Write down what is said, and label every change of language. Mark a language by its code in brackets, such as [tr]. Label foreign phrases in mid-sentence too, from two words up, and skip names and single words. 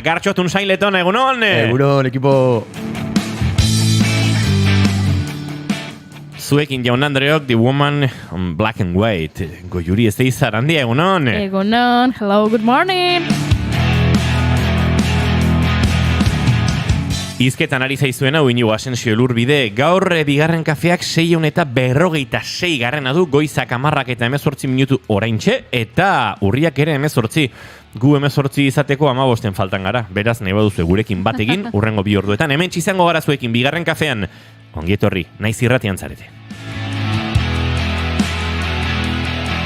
[eu] Gartxotun Sainleton, egunon! Egunon, ekipo! Zuekin Jaun Andreok, The Woman on Black and White. Goiuri ez deizar, handi, egunon! Egunon, [en] hello, good morning! [eu] Izketan ari zaizuena Inigo Asensio Elurbide, gaur bigarren kafeak 646 garrena du, goizak 10 eta 18 minutu oraintxe, eta urriak ere 18. Gu 18 izateko 15 faltan gara, beraz nahi baduzu gurekin bategin, urrengo 2 orduetan, hemen izango gara zuekin bigarren kafean, ongietorri, naiz irratian zarete.